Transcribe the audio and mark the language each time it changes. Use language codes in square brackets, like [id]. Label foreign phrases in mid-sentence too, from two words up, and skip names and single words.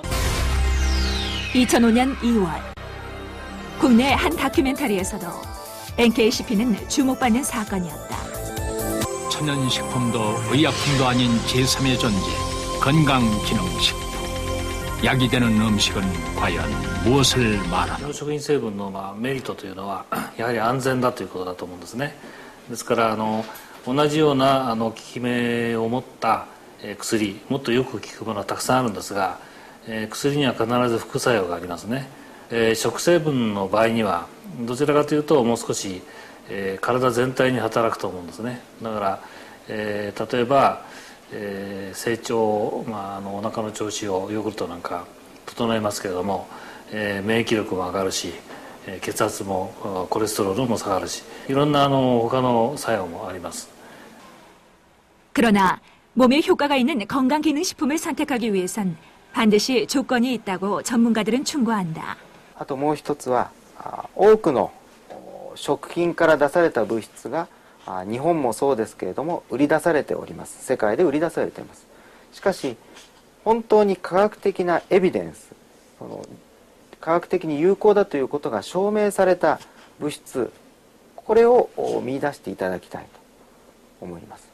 [ko] 2005년 2월 국내 한 다큐멘터리에서도 NKCP는 주목받는 사건이었다. 천연식품도 의약품도 아닌 제3의 존재, 건강기능식품. 약이 되는 음식은 과연 무엇을 말하는? [ja] 食品成分のメリットというのはやはり安全だということだと思うんですね。ですから同じような効き目を持った薬、もっとよく効くものはたくさんあるんですが、薬には必ず副作用がありますね。食成分の場合にはどちらかというともう少し体全体に働くと思うんですね。だから、例えば、成長、お腹の調子をヨーグルトなんか整えますけれども、免疫力も上がるし、血圧もコレステロールも下がるし、いろんな他の作用もあります。 [ko] 그러나 몸에 효과가 있는 건강기능식품을 선택하기 위해선 반드시 조건이 있다고 전문가들은 충고한다. [ja] あともう一つは多くの食品から出された物質が日本もそうですけれども売り出されております。世界で売り出されています。しかし本当に科学的なエビデンス、科学的に有効だということが証明された物質、これを見出していただきたいと思います。